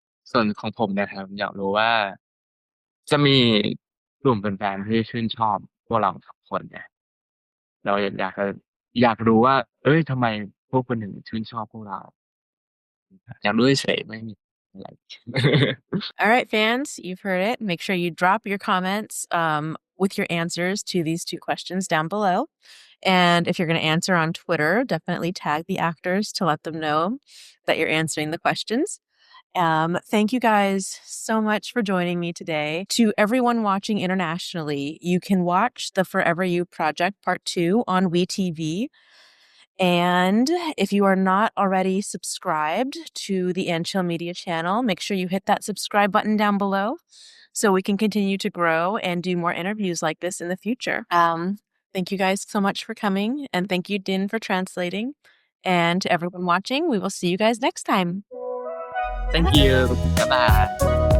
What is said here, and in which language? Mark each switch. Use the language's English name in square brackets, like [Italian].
[Thai] ส่วนของผมนะครับ อยากรู้ว่า จะมีกลุ่มแฟนๆที่ชื่นชอบพวกเรา2คนเนี่ยเราอยากรู้ว่า เฮ้ยทำไมพวกคุณถึงชื่นชอบพวกเรา อยากรู้เฉยๆไม่มีอะไร [English] All right, fans, you've heard it. Make sure you drop your comments with your answers to these 2 questions down below. And if you're going to answer on Twitter, definitely tag the actors to let them know that you're answering the questions. Thank you guys so much for joining me today. To everyone watching internationally, you can watch the Fourever You project part 2 on WeTV. And if you are not already subscribed to the Chill Media channel, make sure you hit that subscribe button down below so we can continue to grow and do more interviews like this in the future. Thank you guys so much for coming, and thank you, Din, for translating. And to everyone watching, we will see you guys next time. Thank you บ๊ายบาย